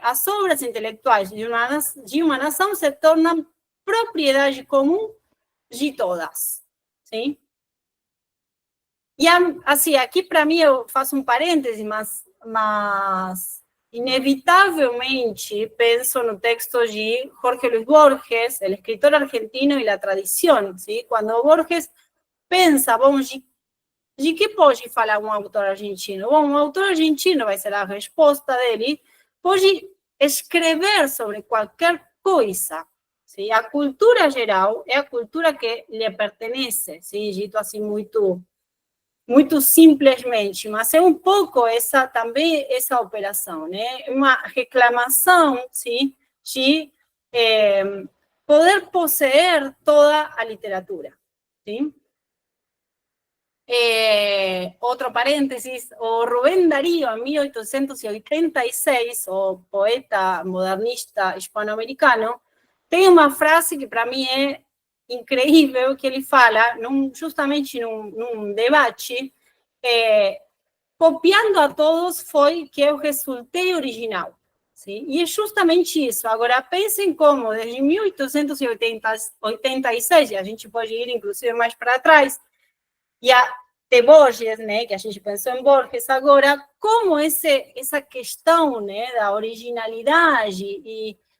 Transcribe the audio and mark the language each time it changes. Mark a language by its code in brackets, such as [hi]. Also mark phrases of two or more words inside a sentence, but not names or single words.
[pt] As obras intelectuais de uma nação se tornam propriedade comum de todas. Sim? E, assim, aqui para mim eu faço um parêntese, mas inevitavelmente penso no texto de Jorge Luis Borges, el escritor argentino y la tradición. ¿Sí? Quando Borges pensa, bom, de que pode falar um autor argentino? Bom, um autor argentino vai ser a resposta dele, pode escrever sobre qualquer coisa. Sim? A cultura geral é a cultura que lhe pertenece, sim? Dito assim muito simplesmente, mas é um pouco também essa operação, né? Uma reclamação, sim, de poder possuir toda a literatura, sim? [es] Otro paréntesis, [pt] o Rubén Darío, en 1886, o poeta modernista hispanoamericano, tem uma frase que para mim é incrível, que ele fala, justamente num debate, copiando a todos foi que eu resultei original. Sim? E é justamente isso. Agora, pensem como, desde 1886, a gente pode ir inclusive mais para trás, e de Borges, né, que a gente pensou em Borges agora, como essa questão, né, da originalidade e